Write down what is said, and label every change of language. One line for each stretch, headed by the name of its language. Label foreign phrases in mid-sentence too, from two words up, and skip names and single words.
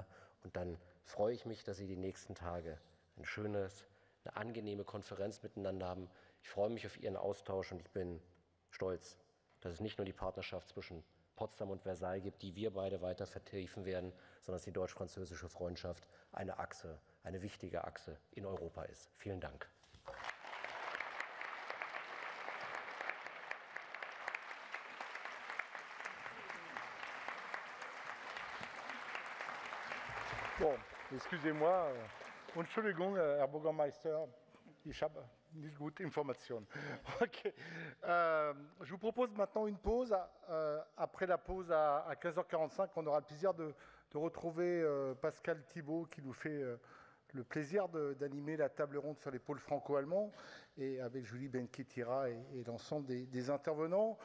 German: Und dann freue ich mich, dass Sie die nächsten Tage eine angenehme Konferenz miteinander haben. Ich freue mich auf Ihren Austausch und ich bin stolz, dass es nicht nur die Partnerschaft zwischen Potsdam und Versailles gibt, die wir beide weiter vertiefen werden, sondern dass die deutsch-französische Freundschaft eine Achse, eine wichtige Achse in Europa ist. Vielen Dank.
French: Bon, excusez-moi.
German: Entschuldigung, Herr Bürgermeister, ich habe nicht gute Informationen. Okay.
French: Je vous propose maintenant une pause. Après la pause à 15h45, on aura le plaisir de retrouver Pascal Thibault qui nous fait le plaisir d'animer la table ronde sur les pôles franco-allemands et avec Julie Benketira et l'ensemble des intervenants.